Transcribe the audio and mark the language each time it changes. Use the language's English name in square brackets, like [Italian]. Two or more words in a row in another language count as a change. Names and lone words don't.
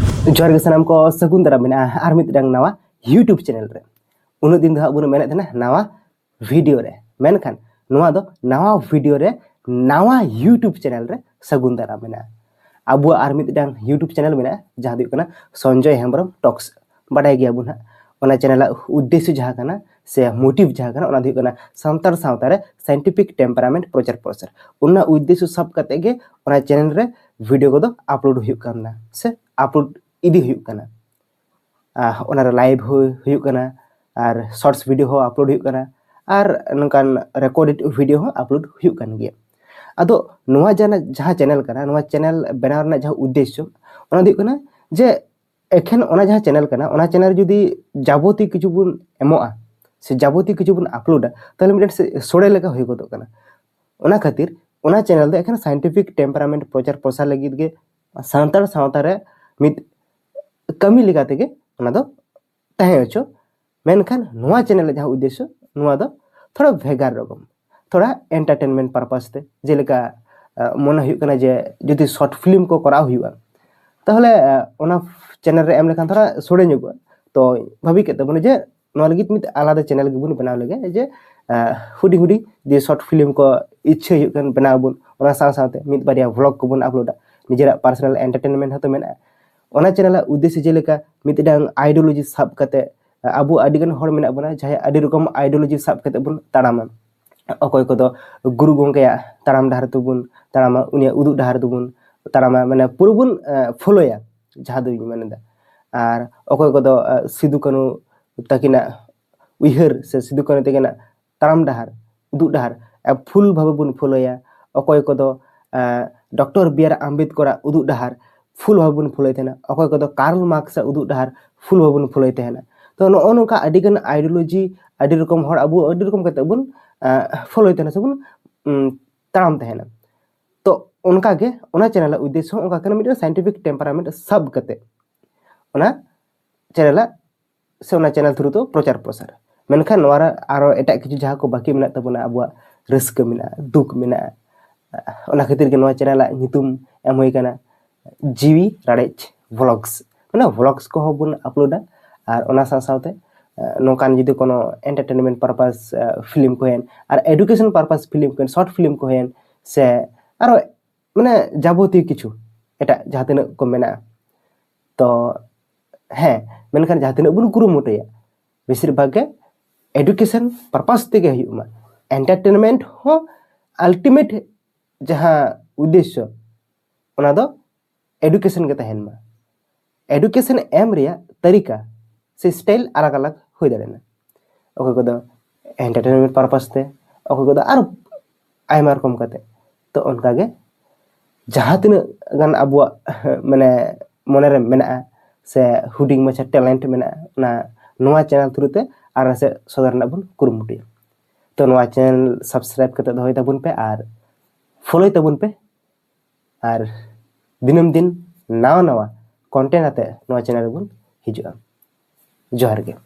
[Santali] जोहार गे सानाम को सगुन दारा मेना आर मिदटांग नावा [English] YouTube channel [Santali] रे उन दिन दो बुन मेने थेना नावा वीडियो रे मेनखान नोवा दो नावा वीडियो रे नावा [English] YouTube channel [Santali] रे सगुन दारा मेना आबु आर मिदटांग [English] YouTube channel [Santali] मेना जहां दुक कना संजय हेम्ब्रम टॉक्स बाडाय गया बुन ओना चैनल उद्देश्य जहां कना से मोटिव जहां कना ओना दुक कना सांतार सावता रे [English] scientific temperament [Santali] प्रचार प्रसार ओना उद्देश्य सब कते गे ओना चैनल रे वीडियो को दो अपलोड हुयु करना से अपलोड इदी हुयु कना ओना लाइव हुयु कना और [English] shorts video [Santali] हो अपलोड हुयु कना और नंकान [English] recorded video [Santali] हो अपलोड हुयु कन गया अदो नोवा जहां चैनल कना नोवा चैनल बनाव रना जहां उद्देश्य ओना दिक कना जे एखेन ओना जहां चैनल कना ओना चैनल जुदी जाबोती किछु बुन एमोआ से जाबोती किछु बुन अपलोड ताले मिडन सोडे लेका होय गदो कना ओना खातिर ओना चैनल दो एखेन [English] scientific temperament [Santali] प्रचार प्रसार लगित गे सांतार सावता रे मिद कमी लेका तेगे ओना दो तहे अचो मेनखान नोवा चैनल जहां उद्देश्य नोवा दो थोड़ा भेगार रकम थोड़ा [English] entertainment purpose [Santali] ते जेलेका मन हुयु कना जे जदि [English] short film [Santali] को कराव हुयुआ ताहले ओना चैनल रे एम लेखान थोड़ा सोडे नुगुआ तो भाबी केते बन जे नोवा लगित मिद आलादा चैनल गे बुन बनाव लगे जे हुडी हुडी जे [English] short film [Santali] को इच्छा हुयु कन बनाव बुन ओना साथे मिद बारिया व्लॉग को बुन अपलोड निजेरा [English] personal entertainment [Santali] हतो मेना ओना चैनल उद्देश्य जेलेका मिदटांग आइडियोलॉजी साब कते आबु आदिगन हर मेना बना जहां आदि रकम आइडियोलॉजी साब कते बुन ताड़ामा अकोय को दो गुरु गोंकेया ताड़ाम डहार तुबुन ताड़ामा उनिया उदु डहार तुबुन ताड़ामा माने पुरो बुन फॉलोया जहां दो माने दा और अकोय को दो सिदु कानु ताकिना उइहर से सिदु कानु ताकिना ताड़ाम डहार उदु डहार फुल भाबे बुन फॉलोया अकोय को दो डॉक्टर बी आर आम्बेडकर उदु डहार फुल भाबे बुन फॉलोय थेना अकोय को दो कार्ल मार्क्स उदु डहार फुल भाबे बुन फॉलोय थेना तो नो नोका आदिगन आइडियोलॉजी आदि रकम हर आबु आदि रकम कते बुन फॉलोय थेना से बुन ताड़ाम थेना तो उनका गे ओना चैनल उद्देश्य उनका कना मिड [English] scientific temperament [Santali] सब कते ओना चैनल से ओना [English] channel through [Santali] तो प्रचार प्रसार मेनखान नोरा आरो एटा किछु जहां को बाकी मेना तबना आबुआ रस्क मेना दुख मेना ओना खातिर के नोआ चैनल नितुम एम होय कना जीवी राडेज व्लॉग्स माने व्लॉग्स को बुन अपलोडा और ओना साथे नोकान जुदी कोनो [English] entertainment purpose film [Santali] को हेन और [English] education purpose film [Santali] को [English] short film [Santali] को हेन से आरो माने जाबोती किछु एटा जहां तिना को मेना तो हे मेनखान जहां तिना बुन कुरुमुटया बेसिर भाग [English] education purpose [Santali] तेगे हुयुमा एंटरटेनमेंट हो अल्टीमेट जहां उद्देश्य ओना दो एजुकेशन के तहन मा एजुकेशन एम रिया तरीका से स्टाइल अलग अलग हो दाड़ेना ओके को दो [English] entertainment purpose [Santali] ते ओके को दो आरो आयमा रकम कते तो उनका गे जहां तिना गान अबुआ माने मने रे मेना से हुडिंग मछा टैलेंट मेना ना नोवा [English] channel through [Santali] ते आर से सदरना बुन कुरुमुटी तो नोवा [English] channel subscribe [Santali] कते दोय ताबुन पे और फॉलो ताबुन पे और दिनम दिन नावा नावा कंटेंट आते नोवा चैनल बुन हिजुआ जोहार गे।